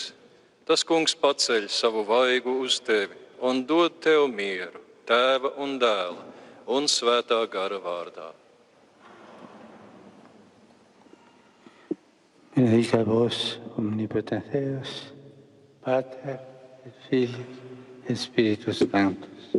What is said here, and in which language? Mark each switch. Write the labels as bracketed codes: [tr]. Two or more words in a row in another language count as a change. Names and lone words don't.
[lv] Tas kungs paceļ savu vaigu uz tevi un dod tev mieru, Tēva un Dēla un Svētā gara vārdā. [la] Benedica vos, omnipotens Deus, Pater et Filius et Spiritus Sanctus.